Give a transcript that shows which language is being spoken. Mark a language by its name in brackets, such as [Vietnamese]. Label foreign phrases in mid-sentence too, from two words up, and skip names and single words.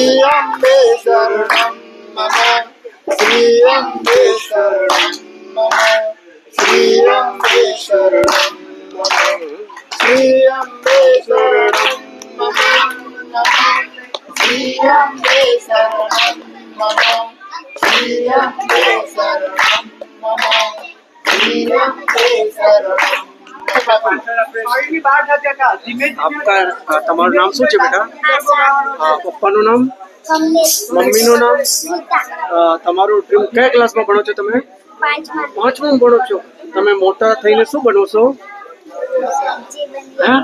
[Sanskrit] अम्बे शरणं मम श्री अम्बे शरणं मम श्री अम्बे शरणं मम श्री अम्बे शरणं मम श्री अम्बे शरणं मम श्री अम्बे शरणं मम श्री अम्बे शरणं [Gujarati] આપકા તમારું નામ શું છે બેટા? પપ્પાનું નામ, કમલેશ મમ્મીનું નામ, સ્મિતા તમારું ડ્રીમ કયા ક્લાસમાં ભણો છો તમે? 5માં પાંચમું ભણો છો. તમે મોટા થઈને શું બનો છો? હા?